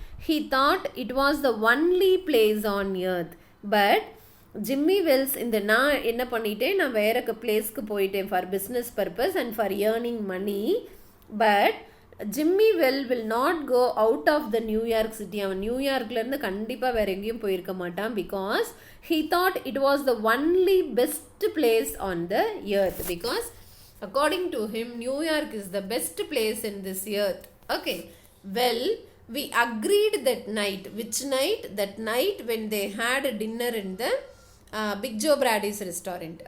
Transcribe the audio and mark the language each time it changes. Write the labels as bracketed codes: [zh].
[en] He thought it was the only place on earth. [ta] But Jimmy Wells இந்த நான் என்ன பண்ணிட்டேன், நான் வேற பிளேஸ்க்கு போயிட்டேன் [en] for business purpose and for earning money. But Jimmy Well will not go out of the New York City. [ta] அவன் நியூயார்க்லேருந்து கண்டிப்பாக வேறு எங்கேயும் போயிருக்க மாட்டான். [en] Because he thought it was the only best place on the earth. Because according to him, New York is the best place in this earth. Okay, well, we agreed that night. Which night? That night when they had a dinner in the Big Joe Brady's restaurant.